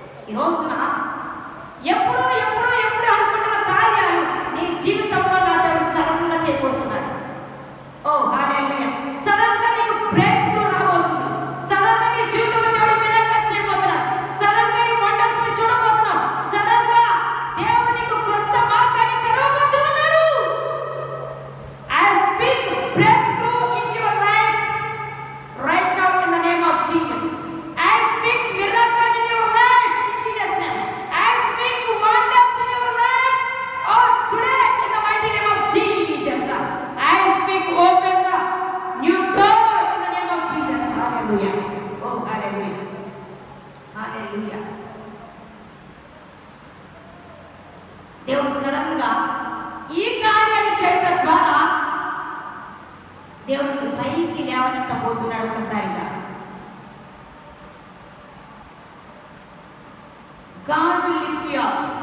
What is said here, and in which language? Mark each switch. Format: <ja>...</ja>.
<te>ఈ రోజున ఎప్పుడో అనుకుంటున్న కార్యాలు నీ జీవితంలో నా దేవుడు సడన్ గా చేయబోతున్నాడు. ఓ హల్లెలూయా. సడన్ గా నీకు బ్రేక్ త్రూ రాబోతుంది. సడన్ గా నీ జీవితంలో దేవుడు మిరాకిల్ చేయబోతున్నాడు. సడన్ గా నీ వండర్స్ ని చూడబోతున్నావు. సడన్ గా దేవుడు నీకు కొత్త మార్గాన్ని తెరవబోతున్నాడు.</te> <en>I speak breakthrough in your life right now in the name of Jesus. I speak miracle in your life in Jesus' name. I speak wonders in your life today in the mighty name of Jesus. I speak open the new door in the name of Jesus. Hallelujah. Oh, hallelujah. Hallelujah.</en> <te>దేవుడు sudden గా ఈ కార్యాలు చేయడం ద్వారా దేవుడిని పైకి లేవనెత్తబోతున్నాడు. ఒకసారిగా</te> <en>God will lift you up.</en>